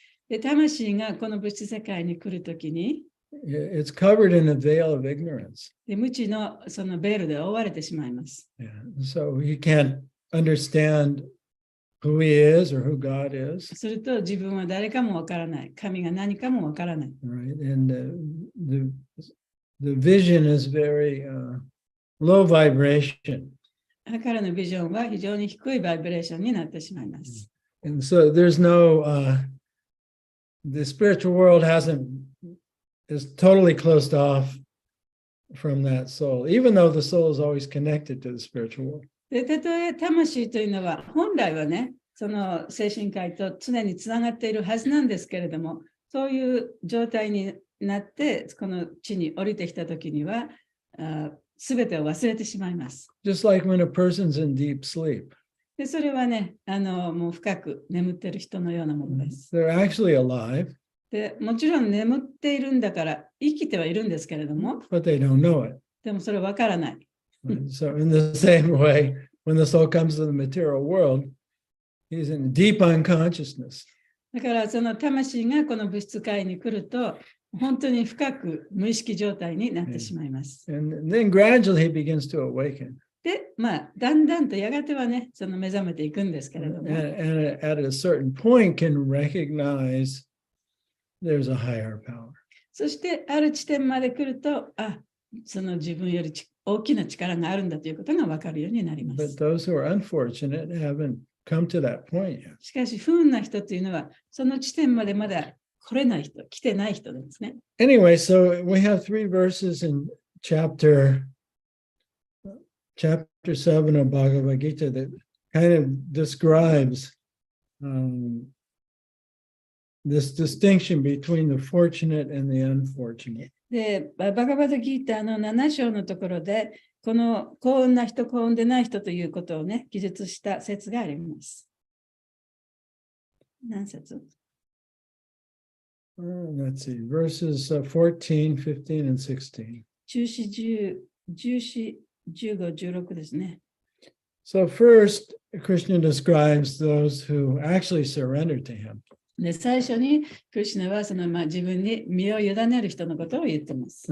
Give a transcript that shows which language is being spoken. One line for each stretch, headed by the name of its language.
Japanese: で、魂がこの物質世界に来るときに、
English: it's covered in a veil of ignorance.
Japanese: で、無知のそのベールで覆われてしまいます。
English: So he can't understand who he is or who God is.
Japanese: すると自分は誰かもわからない。神が何かもわからない。
English: Right? And the vision is very low vibration.
Japanese: 彼のビジョンは非常に低いバイブレーションになってしまいます。
English: And so there's no, the spiritual world is totally closed off from that soul, even though the soul is always connected to the spiritual world.
Japanese: で、たとえ魂というのは本来はね、その精神界と常につながっているはずなんですけれども、そういう状態になって、この地に降りてきたときには、すべてを忘れてしまいます。
English: Just like when a person's in deep sleep.
Japanese: で、それはね、もう深く眠っている人のようなものです。
English: They're actually alive,
Japanese: で、もちろん眠っているんだから生きてはいるんですけれども、
English: but they don't know it.
Japanese: でもそれはわからない。
English: So in the same way, when the soul comes to the material world, he's in deep unconsciousness.
Japanese: だからその魂がこの物質界に来ると、本当に深く無意識状態になってしまいます。
English: And then gradually he begins to awaken.
Japanese: で、だんだんとやがてはね、その目覚めていくんですけれども。
English: And at a certain point can recognize there's a higher power.
Japanese: そしてある地点まで来ると、その自分より大きな力があるんだということが分かるようになりま
English: But
Japanese: す。
English: those who are unfortunate haven't come to that point yet.
Japanese: しかし不運な人というのは、その地点までまだ来れない人、来てない人ですね。
English: Anyway, so we have 3 verses in chapter 7 of Bhagavad Gita that kind of describes this distinction between the fortunate and the unfortunate.
Japanese: で、バガバドギーターの7章のところで、この幸運な人、幸運でない人ということをね、記述した説があります。何節？
English: Let's see, verses 14, 15, and 16.
Japanese: 14、15、16ですね。
English: So first, Krishna describes those who actually surrender to him.
Japanese: で、最初にクリシュナはその自分に身を委ねる人のことを言っています。